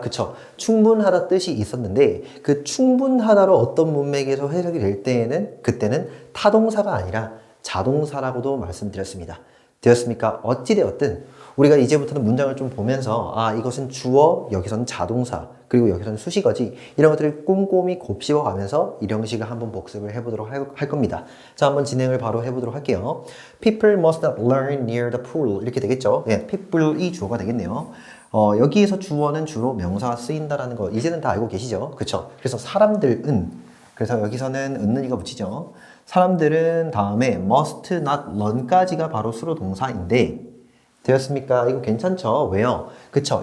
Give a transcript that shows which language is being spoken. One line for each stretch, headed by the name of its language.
Korean: 그쵸 충분하다 뜻이 있었는데 그 충분하다로 어떤 문맥에서 해석이 될 때에는 그때는 타동사가 아니라 자동사라고도 말씀드렸습니다. 되었습니까? 어찌되었든 우리가 이제부터는 문장을 좀 보면서 아 이것은 주어, 여기서는 자동사, 그리고 여기서는 수식어지 이런 것들을 꼼꼼히 곱씹어가면서 일형식을 한번 복습을 해보도록 할 겁니다. 자 한번 진행을 바로 해보도록 할게요.
English: People must not learn near the pool
Korean: 이렇게 되겠죠. 예, people이 주어가 되겠네요. 여기에서 주어는 주로 명사가 쓰인다라는 거 이제는 다 알고 계시죠? 그쵸? 그래서 사람들은 그래서 여기서는 은는이가 붙이죠. 사람들은 다음에
English: must not learn
Korean: 까지가 바로 수로 동사인데 되었습니까? 이거 괜찮죠? 왜요? 그쵸?